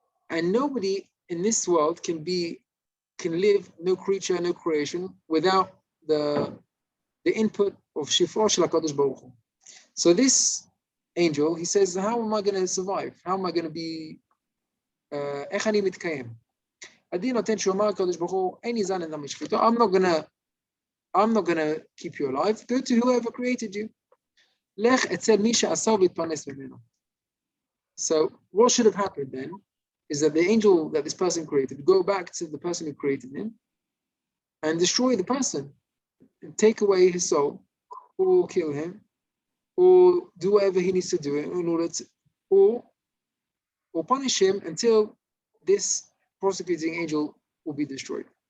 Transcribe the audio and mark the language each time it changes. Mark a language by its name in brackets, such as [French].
[English] And nobody in this world can live, no creature, no creation, without the input of Shifra Shel HaKadosh Baruch Hu. So this angel, he says, how am I going to survive? How am I going to be, [Hebrew] איך אני מתקיים? הדין נותן שאומר הקדוש ברוך הוא, אין לי זן אדם משחיתו, [English] I'm not gonna keep you alive. Go to whoever created you. [Hebrew] לך אצל מי שעשה והתפרנס ממנו. [English] So what should have happened then is that the angel that this person created go back to the person who created him and destroy the person and take away his soul, or kill him, or do whatever he needs to do in order to, or punish him until this prosecuting angel will be destroyed.